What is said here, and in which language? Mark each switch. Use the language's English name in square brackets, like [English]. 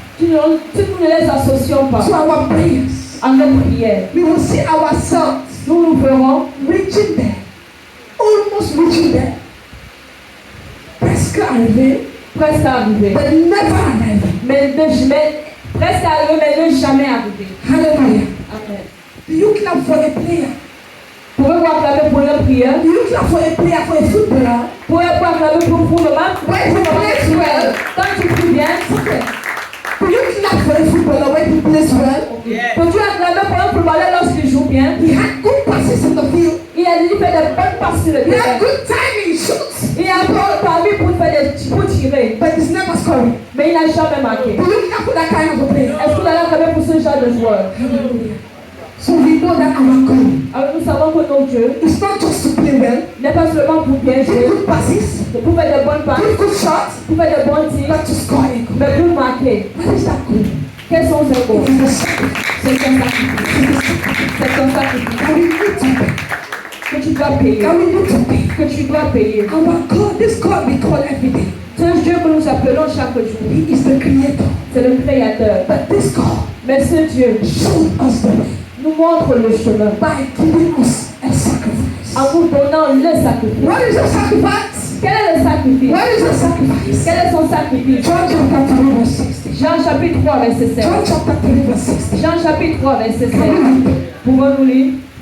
[French] Si nous ne les associons pas [English] to our prayers, [French] à nos prières, [English] we will see ourselves [French] nous nous ferons [English] reaching there, almost reaching there, [French] presque arrivé, presque arriver. [English] but never arrivé. [French] Mais presque arriver, mais ne jamais arriver. [English] Hallelujah. Amen. Do you clap for a player? [French] Pouvez-vous acclamer pour une prière? [English] Do you clap for a player, for a footballer? [French] Pouvez-vous acclamer pour le match? [English] When he plays well. [French] Quand tu pries bien, [English] Okay. Do you clap for a footballer when he plays well? [French] peux-tu acclamer pour un footballeur lorsqu'il joue bien? [English] He had good passes in the field. [French] Il a dit fait de bonnes passes sur le [English] He had good timing, shoots. [French] Il a parmi pour tirer, [English] But he's never scoring. [French] mais il n'a jamais marqué. [English] Do you clap for that kind of a player? [French] Est-ce que vous allez acclamer pour ce genre de joueur? [English] Hallelujah. So we know that our God [French] Alors nous savons que notre Dieu [English] is not just to play well, [French] n'est pas seulement pour bien [English] give [French] jouer, [English] good passes, [French] pour faire de bonnes passes, [English] give good shots, [French] pour faire de bons tirs, [English] but to score a goal. [French] mais pour marquer. [English] What is that goal? [French] Quels sont ces goals? [English] It is a sacrifice. [French] C'est un sacrifice. C'est un sacrifice [English] And we need to pay. [French] que tu dois payer. [English] And we need to pay. [French] Que tu dois payer. [English] Our God, this God we call every day, [French] C'est un Dieu que nous appelons chaque jour. [English] He is the creator. [French] C'est le Créateur. [English] But this God [French] Mais ce Dieu [English] showed us the way [French] nous montre le chemin [English] by giving us a sacrifice. [French] en nous donnant le sacrifice. [English] What is a sacrifice? [French] Quel est le sacrifice? [English] What is a sacrifice? [French] Quel est son sacrifice? [English] John chapter 3 verse 60. [French] Jean chapitre 3 verset 7. [English] John chapter 3 verse 60. [French] Jean chapitre 3 verset 7. [English] Can you read it? [French] Pouvons-nous lire?